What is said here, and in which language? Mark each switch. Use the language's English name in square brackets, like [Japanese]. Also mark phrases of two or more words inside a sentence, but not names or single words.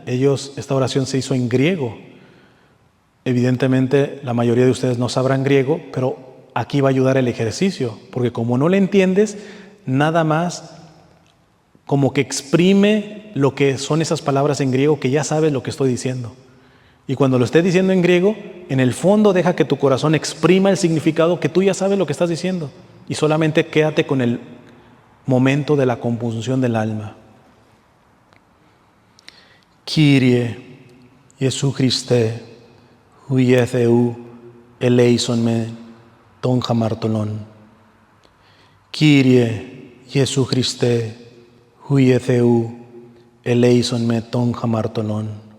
[Spanish] Esta oración se hizo en griego. Evidentemente, la mayoría de ustedes no sabrán griego, pero aquí va a ayudar el ejercicio, porque como no le entiendes, nada más como que exprime lo que son esas palabras en griego, que ya sabes lo que estoy diciendo. Y cuando lo esté diciendo en griego, en el fondo deja que tu corazón exprima el significado que tú ya sabes lo que estás diciendo. Y solamente quédate con el momento de la compunción del alma. [Greek] Κύριε Ἰησοῦ Χριστέ Υἱὲ Θεοῦ ἐλέησόν με τὸν ἁμαρτωλόν. Κύριε Ἰησοῦ Χριστέ Υἱὲ Θεοῦ ἐλέησόν με τὸν ἁμαρτωλόν.